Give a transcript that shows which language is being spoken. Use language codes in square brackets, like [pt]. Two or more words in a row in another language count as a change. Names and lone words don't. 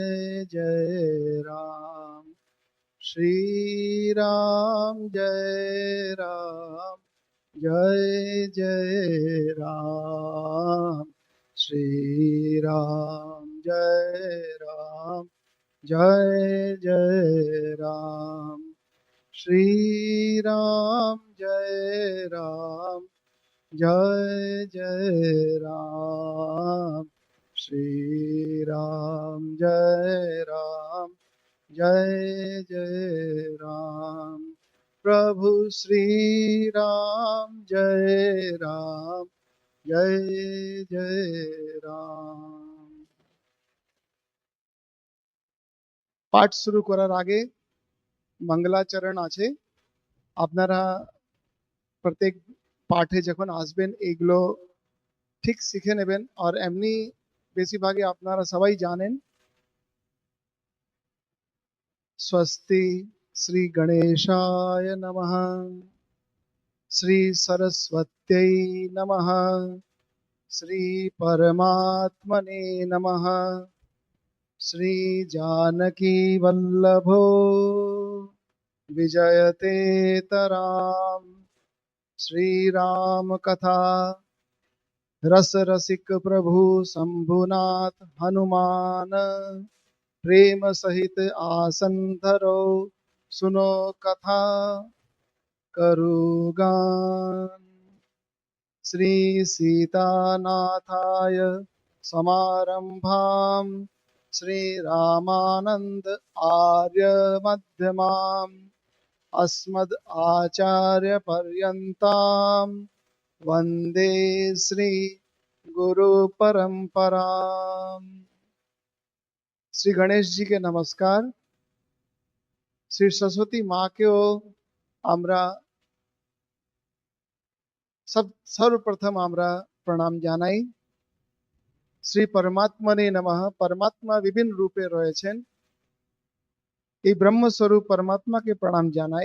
[hi] जय राम, श्री राम जय राम जय जय राम, श्री राम जय राम जय जय राम, श्री राम जय राम जय जय राम, श्री राम जय राम जय जय राम, प्रभु श्री राम जय राम जय जय राम। [bn] পাঠ শুরু করার আগে মঙ্গলাচরণ আছে। আপনারা প্রত্যেক পাঠে যখন আসবেন এইগুলো ঠিক শিখে নেবেন। আর এমনি বেশিরভাগই আপনারা সবাই জানেন [sa] स्वस्ति श्री गणेशाय नमः। श्री सरस्वत्यै नमः। श्री परमात्मने नमः। श्री जानकी वल्लभो विजयते तराम। [hi] श्री राम कथा रस रसिक प्रभु शंभुनाथ हनुमान प्रेम सहित आसन धरो सुनो कथा करुगान। [sa] श्री सीतानाथाय समारंभाम श्री रामानंद आर्य मध्यमाम अस्मद् आचार्य पर्यंताम वंदे श्री गुरु परंपरा। [hi] श्री गणेश जी के नमस्कार। [bn] श्री सरस्वती माँ केও আমরা सर्वप्रथम আমরা প্রণাম জানাই। [sa] শ্রী পরমাত্মনে নমঃ। [bn] পরমাত্মা বিভিন্ন রূপে রয়েছেন, এই ব্রহ্মস্বরূপ পরমাত্মাকে প্রণাম জানাই।